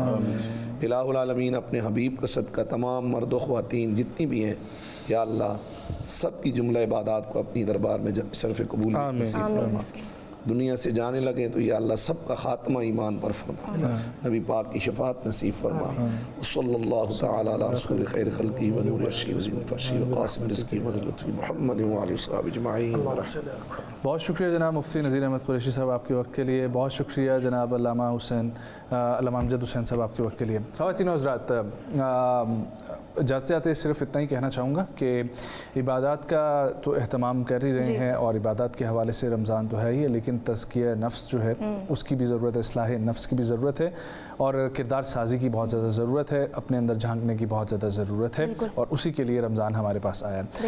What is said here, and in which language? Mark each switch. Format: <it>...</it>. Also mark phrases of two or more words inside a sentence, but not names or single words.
<ur>الہ العالمین اپنے حبیب کا صدقہ تمام مرد و خواتین جتنی بھی ہیں، یا اللہ سب کی جملہ عبادات کو اپنی دربار میں شرف قبول نصیب فرما. دنیا سے جانے لگے تو یا اللہ سب کا خاتمہ ایمان پر فرما. نبی پاک کی شفاعت نصیب فرما.</ur> <ar>صلی اللہ تعالی علی رسول خیر خلقی و نور عرشی و زین فرشی و قاسم رزقی و لطفی محمد و علیہ وصحبہ اجمعین.</ar> <ur>بہت شکریہ جناب مفتی نذیر احمد قریشی صاحب آپ کے وقت کے لیے. بہت شکریہ جناب علامہ امجد حسین صاحب آپ کے وقت کے لیے. خواتین و حضرات، جاتے جاتے صرف اتنا ہی کہنا چاہوں گا کہ عبادات کا تو اہتمام کر ہی رہے ہیں اور عبادات کے حوالے سے رمضان تو ہے ہی، لیکن تزکیہ نفس جو ہے اس کی بھی ضرورت ہے، اصلاح نفس کی بھی ضرورت ہے اور کردار سازی کی بہت زیادہ ضرورت ہے، اپنے اندر جھانکنے کی بہت زیادہ ضرورت ہے اور اسی کے لیے رمضان ہمارے پاس آیا ہے.</ur>